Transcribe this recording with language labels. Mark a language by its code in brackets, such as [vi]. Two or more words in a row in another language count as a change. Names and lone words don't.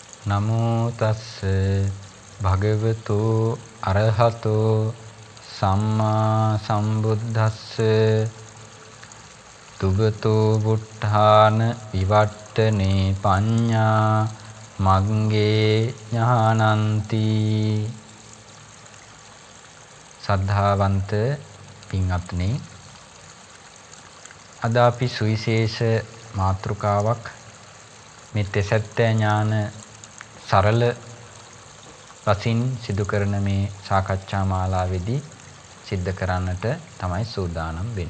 [pi] නමෝ තස්ස භගවතු අරහතෝ සම්මා සම්බුද්දස්ස තුගතෝ බුද්ධාන විවට්ටනේ පඤ්ඤා මග්ගේ ඥානන්ති. [si] සද්ධාවන්ත පින්වත්නි, අද අපි සුවිශේෂ මාතෘකාවක් මේ තෙසැත්ත ඥාන සරල වශයෙන් සිදු කරන මේ සාකච්ඡා මාලාවේදී සිද්ධ කරන්නට තමයි සූදානම් වෙන්නේ.